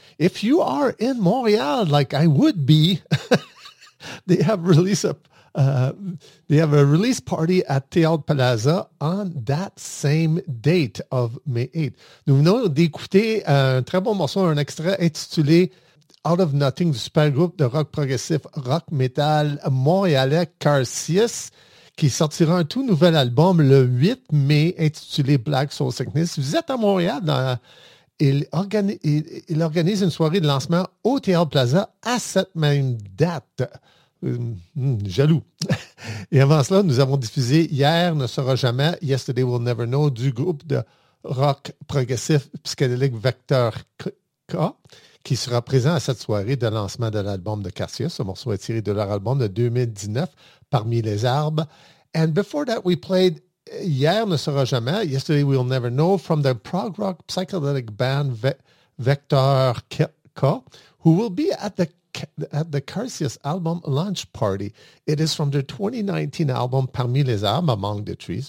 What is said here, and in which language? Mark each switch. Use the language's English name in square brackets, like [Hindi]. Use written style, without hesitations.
[English] If you are in Montreal, like I would be, they have released a release party at Théâtre Plaza on that same date of May 8th. [French] Nous venons d'écouter un très bon morceau, un extrait intitulé Out of Nothing du super groupe de rock progressif, rock metal montréalais Carcius, qui sortira un tout nouvel album le 8 mai intitulé Black Soul Sickness. Vous êtes à Montréal, il organise une soirée de lancement au Théâtre Plaza à cette même date. Jaloux. Et avant cela, nous avons diffusé Hier ne sera jamais, Yesterday will never know, du groupe de rock progressif psychédélique Vector K, qui sera présent à cette soirée de lancement de l'album de Carcius. Ce morceau est tiré de leur album de 2019, Parmi les arbres. [English] And before that, we played Hier ne sera jamais, Yesterday will never know, from the prog rock psychedelic band Vector K, who will be at the Carcius album launch party. It is from their 2019 album, Parmi les arbres, Among the Trees.